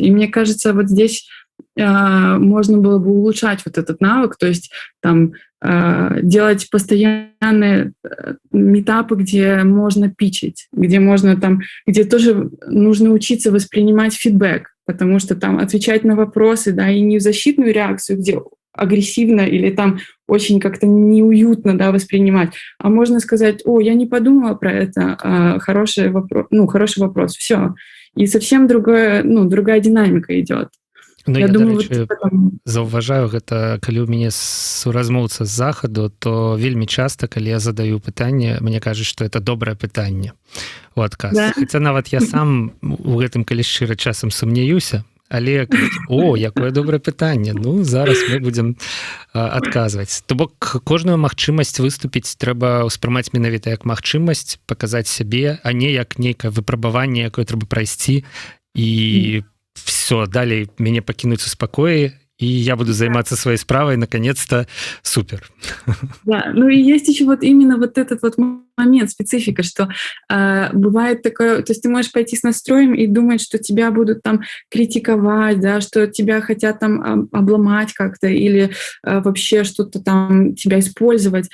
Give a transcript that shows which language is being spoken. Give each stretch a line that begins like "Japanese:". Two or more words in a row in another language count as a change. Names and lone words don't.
Russian: И мне кажется, вот здесь можно было бы улучшать вот этот навык, то есть там делать постоянные митапы, где можно питчить, где можно там, где тоже нужно учиться воспринимать фидбэк, потому что там отвечать на вопросы, да, и не в защитную реакцию, где агрессивно или там очень как-то неуютно, да, воспринимать, а можно сказать: о, я не подумала про это, хороший вопрос, все. И совсем другая динамика идет. Ну, я думаю,
Belarusian: дарэчы, заўважаю гэта, калі ў мяне суразмоўца з захаду, то вельмі часта, калі я задаю пытанне, мне кажуць, што это добрае пытанне у адказ. Да. Хаця нават я сам у гэтым, калі шчыра, часам сумняюся, але о, якое добрае пытанне, ну зараз мы будзем адказваць. То бок кожную магчымасць выступіць трэба ўспрымаць менавіта як магчымасць паказаць сябе, а не як нейкае выпрабаванне, якое трэба прайсці, і
Russian: все, далее меня покинуть в спокое, и я буду заниматься своей справой, наконец-то, супер. Да, ну и есть еще вот именно вот этот вот момент, специфика, что бывает такое, то есть ты можешь пойти с настроем и думать, что тебя будут там критиковать, да, что тебя хотят там обломать как-то или вообще что-то там тебя использовать.